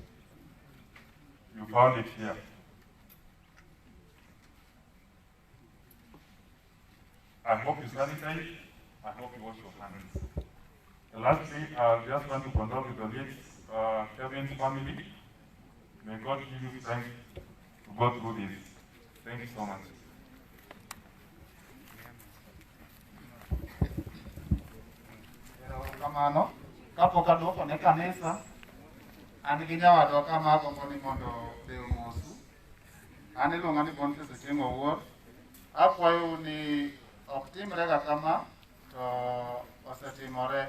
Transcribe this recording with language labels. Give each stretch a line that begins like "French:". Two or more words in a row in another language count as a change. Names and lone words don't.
English: You found it here. I hope you sanitize. I hope you wash your hands. Lastly, I just want to condole with the late Kevin's family. May God give you strength to go through this. Thank you so much.
Luo (Kenya and Tanzania): Kamano, kapok aduoko ne kanisa, an gi nyawadwa kama agombo ni mondo dhi omosu. An iluonga ni Boniface Ochieng' Owuor. Akwayo ni ok timrega kama, to osetimore.